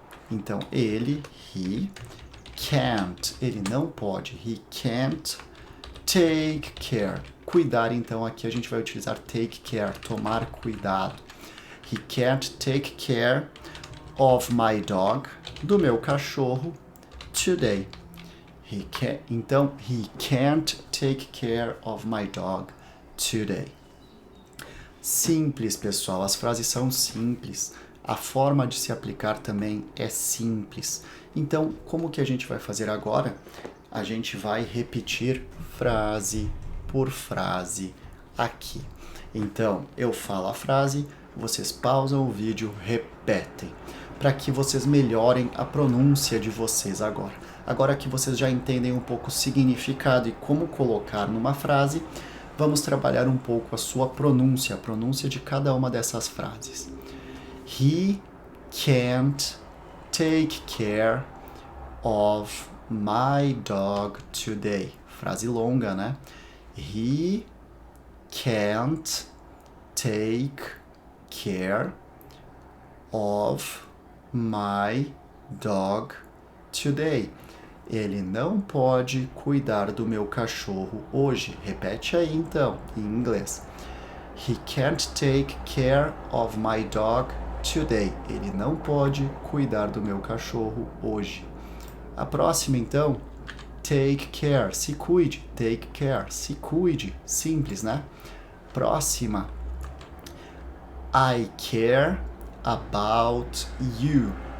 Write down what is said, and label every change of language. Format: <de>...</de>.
<pt>Então,</pt> <en>he can't.</en> <pt>Ele não pode.</pt> <en>He can't take care.</en> <pt>Cuidar, então, aqui a gente vai utilizar take care. Tomar cuidado.</pt> <en>He can't take care of my dog.</en> <pt>Do meu cachorro</pt> <en>today. Então, he can't take care of my dog today.</en> <pt>Simples, pessoal. As frases são simples. A forma de se aplicar também é simples. Então, como que a gente vai fazer agora? A gente vai repetir frase por frase aqui. Então, eu falo a frase, vocês pausam o vídeo, repetem, para que vocês melhorem a pronúncia de vocês agora. Agora que vocês já entendem um pouco o significado e como colocar numa frase, vamos trabalhar um pouco a sua pronúncia, a pronúncia de cada uma dessas frases.</pt> <en>He can't take care of my dog today.</en> <pt>Frase longa, né?</pt> <en>He can't take care of my dog today.</en> <pt>Ele não pode cuidar do meu cachorro hoje. Repete aí então, em inglês.</pt> <en>He can't take care of my dog today.</en> <pt>Ele não pode cuidar do meu cachorro hoje. A próxima então,</pt> <en>take care,</en> <pt>se cuide.</pt> <en>Take care,</en> <pt>se cuide. Simples, né? Próxima,</pt> <en>I care about you.</en>